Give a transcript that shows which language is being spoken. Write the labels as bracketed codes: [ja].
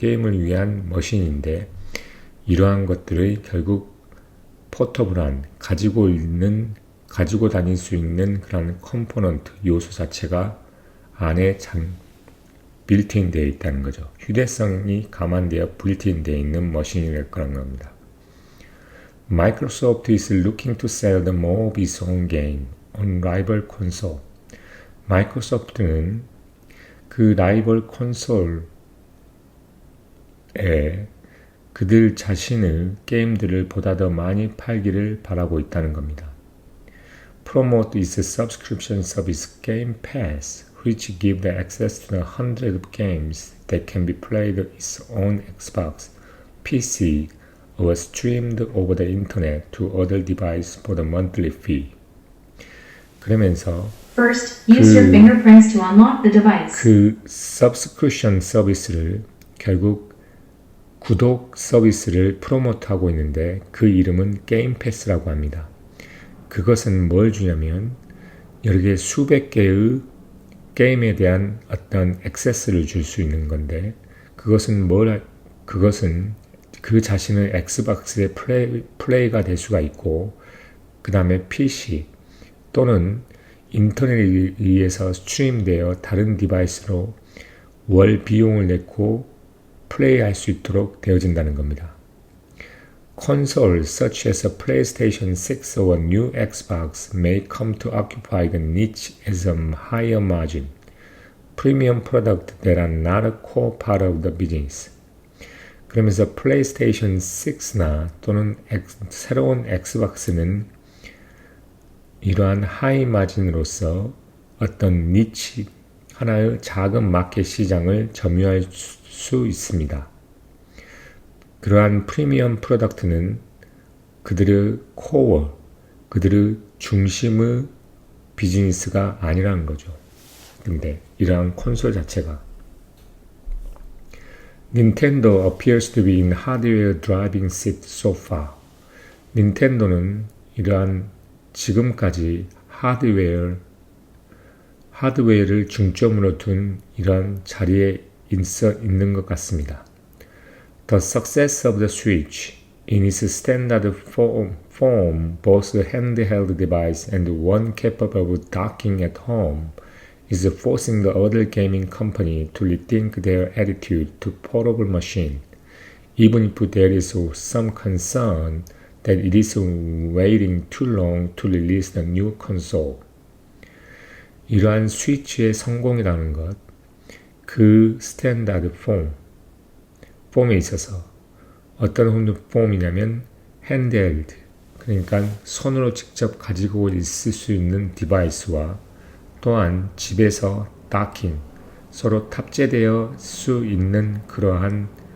[ko] 게임을 위한 머신인데 이러한 것들의 결국 포터블한 가지고 다닐 수 있는 그런 컴포넌트 요소 자체가 안에 빌트인 되어 있다는 거죠. 휴대성이 감안되어 빌트인 되어 있는 머신이 될 거란 겁니다. [en] Microsoft is looking to sell the more of its own game on rival console. [ko] 마이크로소프트는 그 라이벌 콘솔에 그들 자신의 게임들을 보다 더 많이 팔기를 바라고 있다는 겁니다. [en] Promote its subscription service Game Pass, which give the access to the hundreds of games that can be played on its own Xbox, PC, or streamed over the internet to other devices for the monthly fee. [ko] 그러면서 [en] First, use your fingerprints to unlock the device. [ko] 그 subscription 서비스를 결국 구독 서비스를 프로모트하고 있는데 그 이름은 게임 패스라고 합니다. 그것은 뭘 주냐면 여러 개 수백 개의 게임에 대한 어떤 액세스를 줄 수 있는 건데 그것은 그 자신의 엑스박스의 플레이가 될 수가 있고 그 다음에 PC 또는 인터넷에 의해서 스트림되어 다른 디바이스로 월 비용을 내고 플레이할 수 있도록 되어진다는 겁니다. [en] Consoles such as a PlayStation 6 or a new Xbox may come to occupy the niche as a higher margin, premium product that are not a core part of the business. [ko] 그러면서 플레이스테이션 6나 또는 새로운 엑스박스는 이러한 하이 마진으로서 어떤 니치, 하나의 작은 마켓 시장을 점유할 수 있습니다. 그러한 프리미엄 프로덕트는 그들의 코어, 그들의 중심의 비즈니스가 아니라는 거죠. 근데 이러한 콘솔 자체가 [en] Nintendo appears to be in hardware driving seat so far. [ko] 닌텐도는 이러한 지금까지 하드웨어를 중점으로 둔 이러한 자리에 있는 것 같습니다. [en] The success of the Switch in its standard form, both a handheld device and one capable of docking at home, is forcing the other gaming company to rethink their attitude to portable machine, even if there is some concern that it is waiting too long to release the new console. [ko] 이러한 스위치의 성공이라는 것, 그 스탠다드 폼에 있어서 어떤 폼이냐면 핸드헬드, 그러니까 손으로 직접 가지고 있을 수 있는 디바이스와 또한 집에서 다킹, 서로 탑재되어 수 있는 그러한